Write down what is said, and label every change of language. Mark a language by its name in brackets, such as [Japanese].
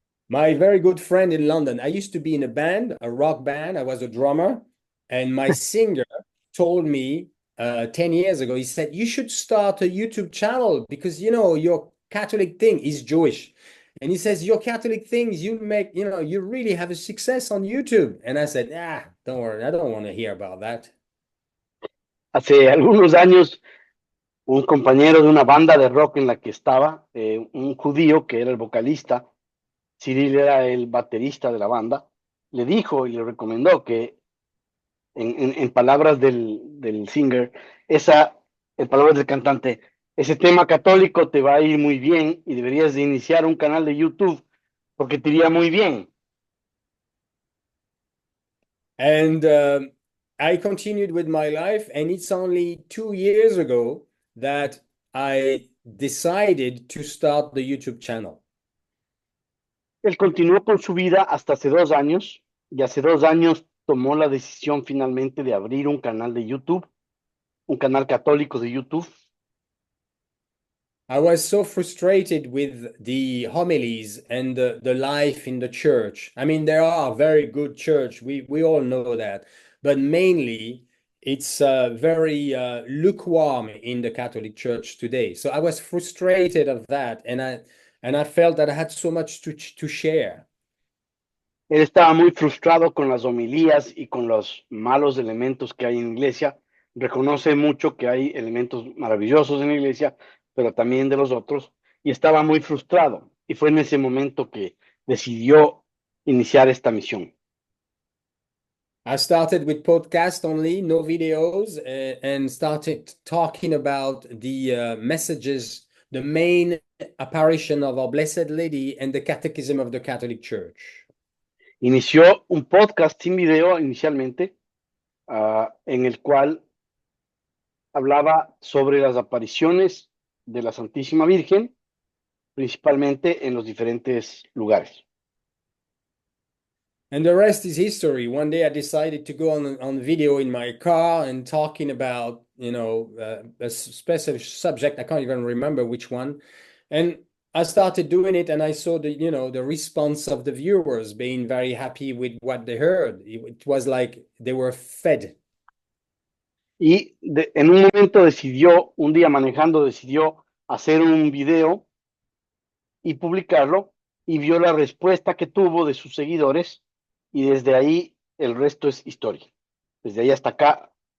[English] My very good friend in London, I used to be in a band, a rock band. I was a drummer, and my singer told me 10 years ago, he said, you should start a YouTube channel because, you know, your Catholic thing is Jewish. And he says, your Catholic things, you make, you know, you really have a success on YouTube. And I said, don't worry, I don't want to hear about that. [Spanish] Hace algunos años, un compañero de una banda de rock en la que estaba, un judío que era el vocalista, Cyril era el baterista de la banda, le dijo y le recomendó que en palabras del singer, en palabras del cantante, ese tema católico te va a ir muy bien y deberías de iniciar un canal de YouTube porque te iría muy bien. [English] And I continued with my life, and it's only 2 years ago that I decided to start the YouTube channel. [Spanish] Él continuó con su vida hasta hace 2 años y hace 2 años tomó la decisión finalmente de abrir un canal de YouTube, un canal católico de YouTube. [English] I was so frustrated with the homilies and the life in the church. I mean, there are very good church. We all know that. But mainly, it's very lukewarm in the Catholic Church today. So I was frustrated of that, and I felt that I had so much to share. [Spanish] Él estaba muy frustrado con las homilías y con los malos elementos que hay en la iglesia. Reconoce mucho que hay elementos maravillosos en la iglesia, pero también de los otros, y estaba muy frustrado. Y fue en ese momento que decidió iniciar esta misión. [English] I started with podcast only, no videos, and started talking about the messages, the main apparition of Our Blessed Lady and the Catechism of the Catholic Church. [Spanish] Inició un podcast sin video inicialmente, en el cual hablaba sobre las apariciones de la Santísima Virgen, principalmente en los diferentes lugares. [English] And the rest is history. One day I decided to go on video in my car and talking about, you know, a specific subject. I can't even remember which one. And I started doing it, and I saw the, you know, the response of the viewers being very happy with what they heard. It was like they were fed. [Spanish] Y en un momento decidió, un día manejando, decidió hacer un video y publicarlo, y vio la respuesta que tuvo de sus seguidores, y desde ahí el resto es historia. Desde ahí hasta acá